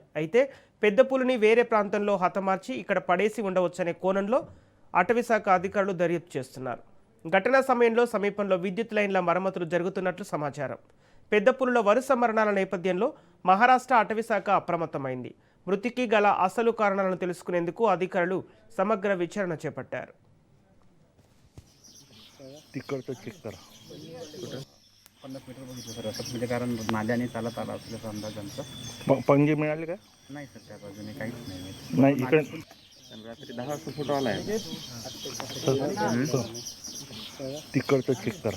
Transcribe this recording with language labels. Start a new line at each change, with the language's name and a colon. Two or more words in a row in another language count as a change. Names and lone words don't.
Telugu: అయితే పెద్ద పులిని వేరే ప్రాంతంలో హతమార్చి ఇక్కడ పడేసి ఉండవచ్చనే కోణంలో అటవీ శాఖ అధికారులు దర్యాప్తు చేస్తున్నారు. ఘటనా సమయంలో సమీపంలో విద్యుత్ లైన్ల మరమ్మతులు జరుగుతున్నట్లు సమాచారం. పెద్ద పులుల వరుస మరణాల నేపథ్యంలో మహారాష్ట్ర అటవీ శాఖ అప్రమత్తమైంది. మృతికి గల అసలు కారణాలను తెలుసుకునేందుకు అధికారులు సమగ్ర విచారణ చేపట్టారు.
Marathi: म्हणजे कारण नाल्याने चालत आला असल्याचा अंदाज आमचा. पंजे मिळाले का? नाही सर त्या बाजूने काहीच नाही. नाही इकडे रात्री 10 वाजता फोटो आला आहे. तिकडचं चेक करा.